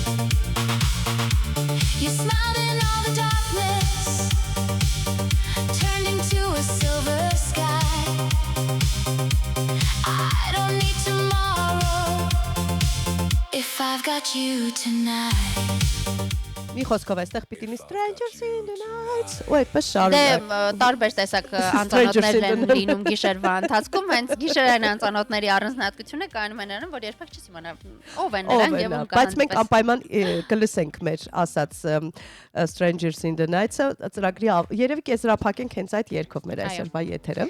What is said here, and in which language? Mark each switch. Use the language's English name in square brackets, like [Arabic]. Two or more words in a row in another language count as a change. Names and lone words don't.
[English] You smiled in all the darkness, turned into a silver sky. I don't need tomorrow if I've got you tonight. [Armenian] Մի խոսքով այստեղ պիտի մի Strangers in the Night, ու այդպես Դե շարունակ։ տարբեր տեսակ անծանոթներ են լինում գիշերվա ընթացքում, հենց գիշերային անծանոթների առանձնահատկությունը կայանում է նրանում, որ երբեք չես իմանա ով են նրանք եւ ում Բայց մենք անպայման կլսենք մեր ասած Strangers in the Night-ը ծրագրի երևի կեզրափակենք հենց այդ երգով մեր այսօրվա եթերը։